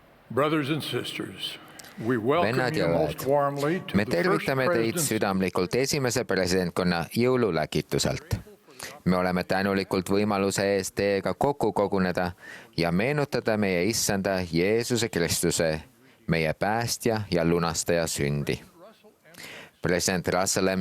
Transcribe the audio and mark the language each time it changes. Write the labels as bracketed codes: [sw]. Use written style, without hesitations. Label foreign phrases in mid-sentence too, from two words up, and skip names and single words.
[en] Brothers and sisters, we welcome [et] Vennad ja [en] you [et] õed, [en] most warmly to [et] me [en] the first [et] tervitame teid [en] presidency [et] südamlikult esimese presidentkonna jõululäkituselt. Me oleme tänulikult võimaluse eest teiega kokku koguneda ja meenutada meie issanda Jeesuse Kristuse, meie päästja ja lunastaja sündi. [en] President Russell M.